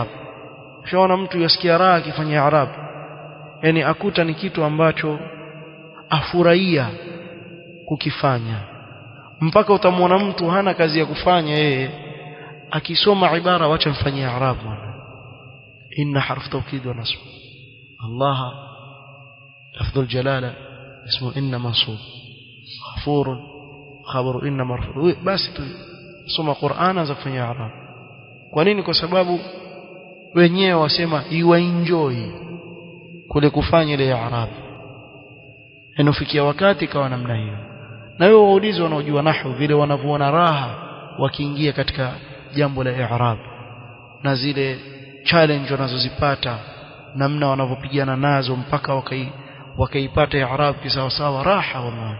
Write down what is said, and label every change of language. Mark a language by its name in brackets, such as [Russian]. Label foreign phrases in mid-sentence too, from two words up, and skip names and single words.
[Swahili] Ushaona mtu yasikia raha akifanya i'rab, yani akuta ni kitu ambacho afurahia kukifanya, mpaka utamwona mtu hana kazi ya kufanya yeye akisoma ibara, wacha mfanyie i'rab. [Arabic] إنّ حرف توكيد ونصب، الله لفظ الجلالة اسم إنّ منصوب، غفور خبر إنّ مرفوع, [Swahili] basi tu soma Qur'an za kufanya i'rab. Kwa nini? Kwa sababu wenyewe wasema enjoy kule kufanya ile i'rab, inafikia wakati kawa namna hiyo. Na wewe waulize wanaojua nahwu vile wanavyoona raha wakiingia katika jambo la i'rab, na zile challenge wanazozipata, namna wanavyopigana nazo mpaka wakaipata i'rab kisawa sawa, raha wallahi.